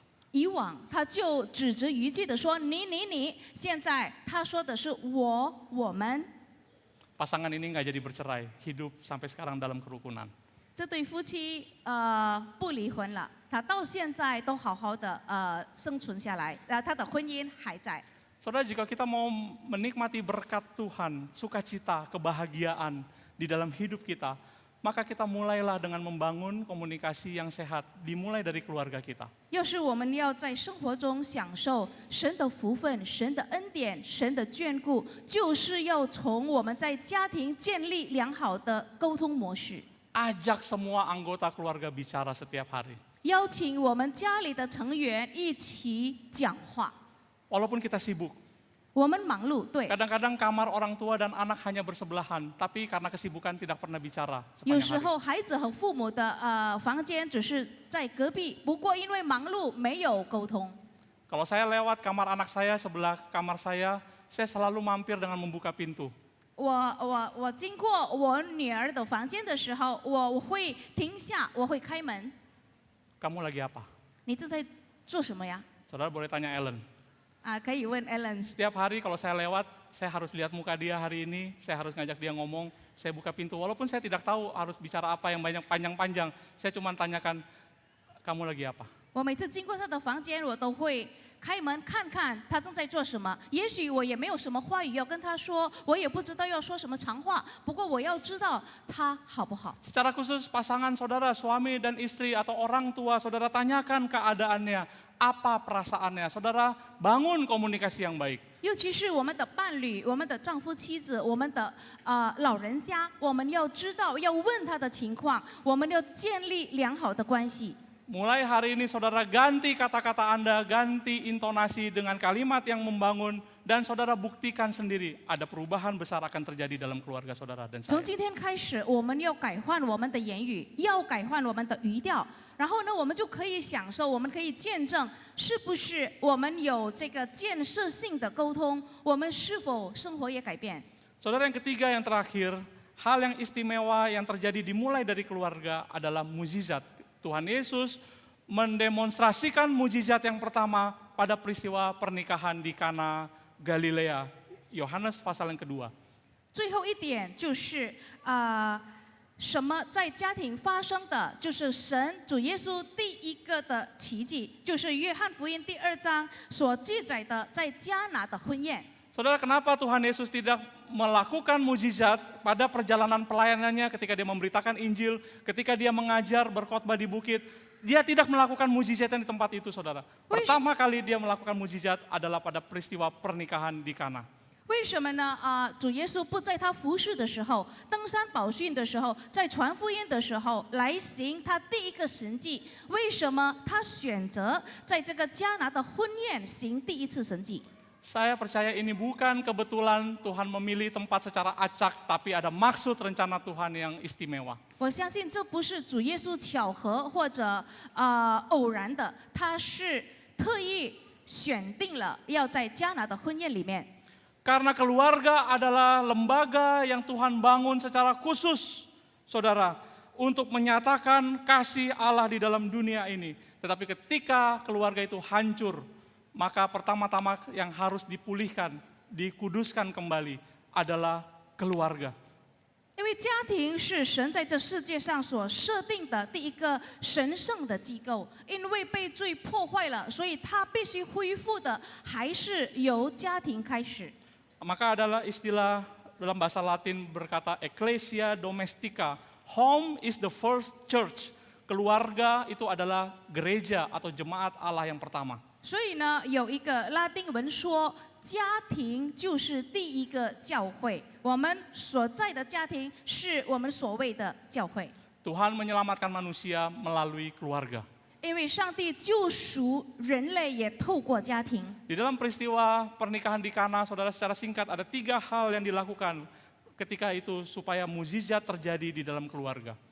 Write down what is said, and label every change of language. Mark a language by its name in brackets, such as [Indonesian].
[Chinese] 以往他就指着语气的说你，现在他说的是我们。 [Indonesian] Pasangan ini nggak jadi bercerai, hidup sampai sekarang dalam kerukunan. [Chinese] 这对夫妻不离婚了，他到现在都好好的生存下来，他的婚姻还在。 [Indonesian] Saudara, jika kita mau menikmati berkat Tuhan, sukacita, kebahagiaan di dalam hidup kita, maka kita mulailah dengan membangun komunikasi yang sehat, dimulai dari keluarga kita. [Chinese] 要是我们要在生活中享受神的福分、神的恩典、神的眷顾，就是要从我们在家庭建立良好的沟通模式。 [Indonesian] Ajak semua anggota keluarga bicara setiap hari. [Chinese] 邀请我们家里的成员一起讲话。 [Indonesian] Walaupun kita sibuk, [Chinese] 我们忙碌，对。 [Indonesian] kadang-kadang kamar orang tua dan anak hanya bersebelahan, tapi karena kesibukan tidak pernah bicara [Chinese] 有 [Indonesian] sepanjang [Chinese] 时 [Indonesian] hari. [Chinese] 候孩子和父母的房间只是在隔壁，不过因为忙碌没有沟通。 [Indonesian] Kalau saya lewat kamar anak saya, sebelah kamar saya selalu mampir dengan membuka pintu. [Chinese] 我经过我女儿的房间的时候，我会停下，我会开门。 [Indonesian] Kamu lagi apa? [Chinese] 你正在做什么呀？ [Indonesian] Saudara boleh tanya Ellen. [Chinese] 可以问 Ellen。 [Indonesian] Setiap hari kalau saya lewat, saya harus lihat muka dia hari ini, saya harus ngajak dia ngomong, saya buka pintu. Walaupun saya tidak tahu harus bicara apa yang banyak panjang-panjang, saya cuma tanyakan, kamu lagi apa? [Chinese] 我每次经过她的房间，我都会开门看看她正在做什么。也许我也没有什么话语要跟她说，我也不知道要说什么长话，不过我要知道她好不好。 [Indonesian] Secara khusus pasangan saudara, suami dan istri atau orang tua, saudara tanyakan keadaannya, apa perasaannya. Saudara bangun komunikasi yang baik. [Chinese] 尤其是我们的伴侣、我们的丈夫、妻子、我们的老人家，我们要知道，要问他的情况，我们要建立良好的关系。 [Indonesian] Mulai hari ini saudara ganti kata-kata Anda, ganti intonasi dengan kalimat yang membangun, dan saudara buktikan sendiri ada perubahan besar akan terjadi dalam keluarga saudara dan [Chinese] 从今天开始，我们要改换我们的言语，要改换我们的语调，然后呢，我们就可以享受，我们可以见证，是不是我们有这个建设性的沟通，我们是否生活也改变。 [Indonesian] Saudara, yang ketiga, yang terakhir, hal yang istimewa yang terjadi dimulai dari keluarga adalah mujizat. Tuhan Yesus mendemonstrasikan mujizat yang pertama pada peristiwa pernikahan di Kana Galilea, Yohanes pasal yang kedua. [Chinese] 最后一点就是什么在家庭发生的，就是神主耶稣第一个的奇迹，就是约翰福音第2章所记载的在迦拿的婚宴。 [Indonesian] Saudara, kenapa Tuhan Yesus tidak melakukan mujizat pada perjalanan pelayanannya ketika dia memberitakan Injil, ketika dia mengajar berkhotbah di bukit? Dia tidak melakukan mujizat di tempat itu, saudara. Pertama kali dia melakukan mujizat adalah pada peristiwa pernikahan di Kana. [Chinese] 为什么呢？主耶稣不在他服侍的时候，登山宝训的时候，在传福音的时候来行他第一个神迹？为什么他选择在这个迦拿的婚宴行第一次神迹？ [Indonesian] Saya percaya ini bukan kebetulan Tuhan memilih tempat secara acak, tapi ada maksud rencana Tuhan yang istimewa. [Chinese] 我相信这不是主耶稣巧合或者偶然的，他是特意选定了要在迦拿的婚宴里面。 [Indonesian] Karena keluarga adalah lembaga yang Tuhan bangun secara khusus, saudara, untuk menyatakan kasih Allah di dalam dunia ini. Tetapi ketika keluarga itu hancur, maka pertama-tama yang harus dipulihkan, dikuduskan kembali adalah keluarga. [Chinese] 因为家庭是神在这世界上所设定的第一个神圣的机构，因为被罪破坏了，所以它必须恢复的还是由家庭开始。 [Indonesian] Maka adalah istilah dalam bahasa Latin berkata ecclesia domestica. [English] Home is the first church. [Indonesian] Keluarga itu adalah gereja atau jemaat Allah yang pertama. [Chinese] 所以呢，有一个拉丁文说，家庭就是第一个教会。我们所在的家庭是我们所谓的教会。 [Indonesian] Tuhan menyelamatkan manusia melalui keluarga. [Chinese] 因为上帝救赎人类也透过家庭。 [Indonesian] Di dalam peristiwa pernikahan di Kana, saudara, secara singkat ada 3 hal yang dilakukan ketika itu supaya mujizat terjadi di dalam keluarga.